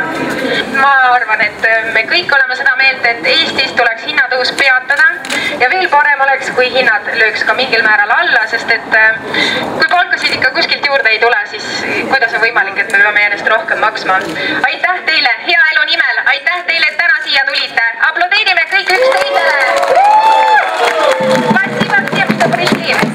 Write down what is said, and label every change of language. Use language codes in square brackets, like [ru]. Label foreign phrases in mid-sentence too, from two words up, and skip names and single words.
[et] Ma arvan, et me kõik oleme seda meelt, et Eestis tuleks hinnatõus peatada ja veel parem oleks, kui hinnad lööks ka mingil määral alla, sest et kui palkasid ikka kuskilt juurde ei tule, siis kuidas on võimalik, et me peame järjest rohkem maksma. Aitäh teile hea elu nimel, aitäh teile, et täna siia tulite. Aplodeerime kõik üksteisele. [ru] Спасибо всем, что пришли.